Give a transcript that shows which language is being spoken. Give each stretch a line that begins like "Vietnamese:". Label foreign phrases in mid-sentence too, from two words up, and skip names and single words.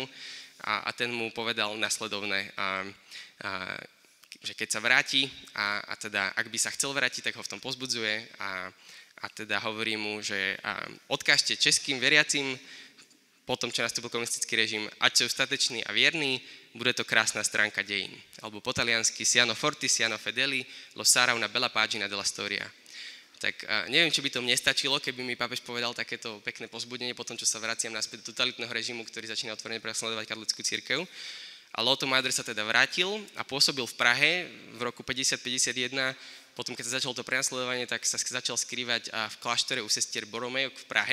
Slovak: A ten mu povedal nasledovné, že keď sa vráti a teda ak by sa chcel vrátiť, tak ho v tom pozbudzuje a teda hovorí mu, že odkážte českým veriacim po tom, čo nastúpil komunistický režim, ať sú stateční a vierní, bude to krásna stránka dejín. Alebo po taliansky
Italian: siano forti, siano fedeli, lo sarà una bella pagina della storia.
Slovak: Tak neviem, či by to mne stačilo, keby mi pápež povedal takéto pekné povzbudenie po tom, čo sa vraciam naspäť do totalitného režimu, ktorý začína otvorene prenasledovať katolícku cirkev. Ale Otto Mádr sa teda vrátil a pôsobil v Prahe v roku 50-51. Potom, keď sa začalo to prenasledovanie, tak sa začal skrývať v kláštore u sestier Boromejok v Prahe.